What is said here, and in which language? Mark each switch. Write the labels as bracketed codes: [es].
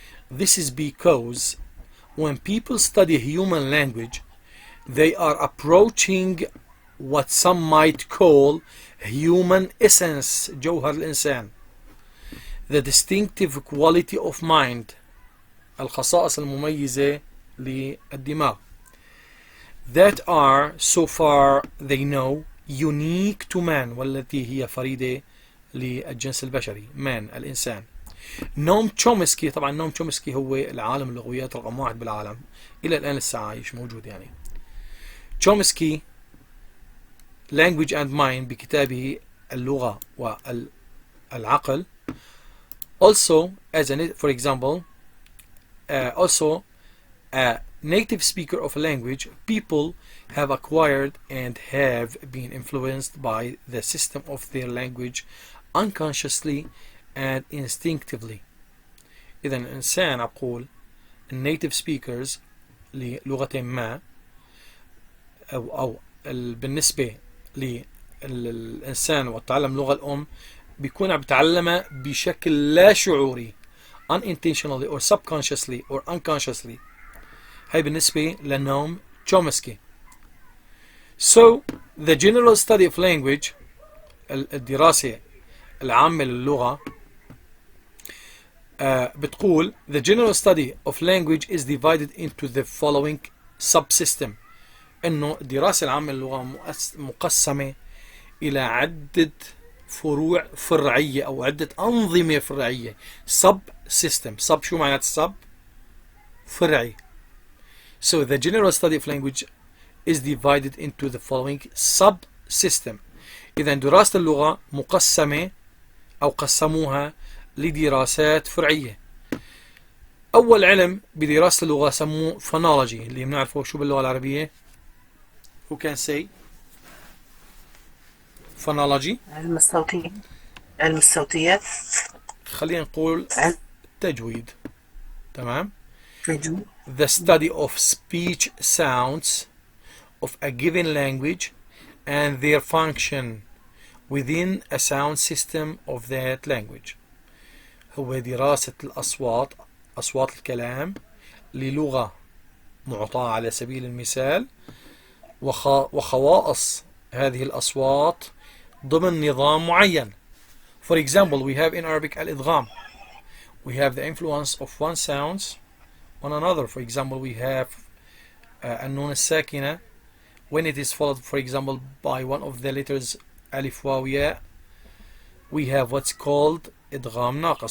[en] This is because when people study human language, they are approaching what some might call human essence, [ar] جوهر الإنسان, [en] the distinctive quality of mind, [ar] الخصائص المميزة للدماغ, [en] that are, so far they know, unique to man, [ar] والتي هي فريدة للجنس البشري, [en] man, الإنسان. [ar] نوم تشومسكي، طبعا نوم تشومسكي هو العالم اللغويات رقم 1 بالعالم إلى الآن لسه عايش موجود يعني. [en] Chomsky Language and Mind [ar] بكتابه اللغة والعقل, [en] also as for example, also a native speaker of a language, people have acquired and have been influenced by the system of their language unconsciously and instinctively. [ar] إذا الإنسان أقول native speakers للغة ما أو بالنسبة للإنسان والتعلم لغة الأم بيكون عم بتعلمها بشكل لا شعوري, [en] unintentionally or subconsciously or unconsciously. [ar] هاي بالنسبة لنوم تشومسكي. [en] So the general study of language, [ar] الدراسة العامة للغة, بتقول [en] the general study of language is divided into the following subsystem. [ar] انه الدراسة العامة للغة مقسمة الى عدة فروع فرعية او عدة انظمة فرعية. [en] sub system. [ar] sub شو معنات sub؟ فرعي. [en] So the general study of language is divided into the following subsystem. [ar] إذا دراسة اللغة مقسمة أو قسموها لدراسات فرعية. أول علم بدراسة اللغة سموه phonology, اللي بنعرفه شو باللغة العربية. [en] Who can say phonology؟ [ar] علم الصوتيات. علم الصوتيات. خلينا نقول تجويد. تمام. تجويد. [en] The study of speech sounds of a given language and their function within a sound system of that language. [ar] هو دراسة الأصوات، أصوات الكلام للغة معطاة على سبيل المثال، وخواص هذه الأصوات ضمن نظام معين. [en] For example, we have in Arabic al-idgham. We have the influence of one sound on another. For example, we have النون الساكنة when it is followed, for example, by one of the letters alif waw ya, we have what's called idgham naqas.